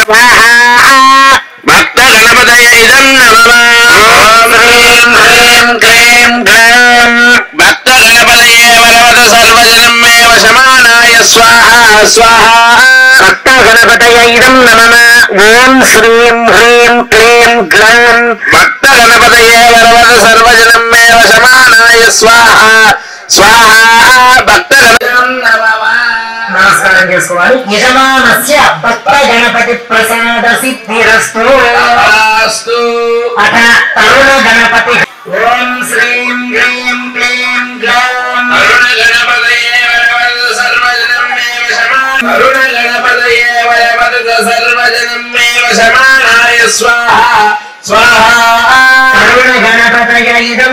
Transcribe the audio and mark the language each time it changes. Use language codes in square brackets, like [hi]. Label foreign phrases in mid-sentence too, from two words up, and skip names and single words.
[sa] गणपतये इदं नमः ओम ह्रीं ह्रीं क्लीं ग्लौं भक्त गणपतये वरवरद सर्वजनं मे वशमानाय स्वाहा स्वाहा भक्त गणपतये इदं नमः ओम श्रीं ह्रीं क्लीं ग्लौं भक्त गणपतये वरवरद सर्वजनं मे वशमानाय स्वाहा स्वाहा भक्त [te] నమస్కారం చేసుకోవాలి [sa] యజమానస్య భక్త గణపతి ప్రసాద సిద్ధిరస్తు అస్తు అథ తరుణ గణపతి ఓం శ్రీం హ్రీం క్లీం గ్లౌం తరుణ గణపతయే వరవరద సర్వజనం మే వశమానాయ తరుణ గణపతయే వరవరద సర్వజనం మే వశమానాయ స్వాహా స్వాహా తరుణ గణపతయ ఇదం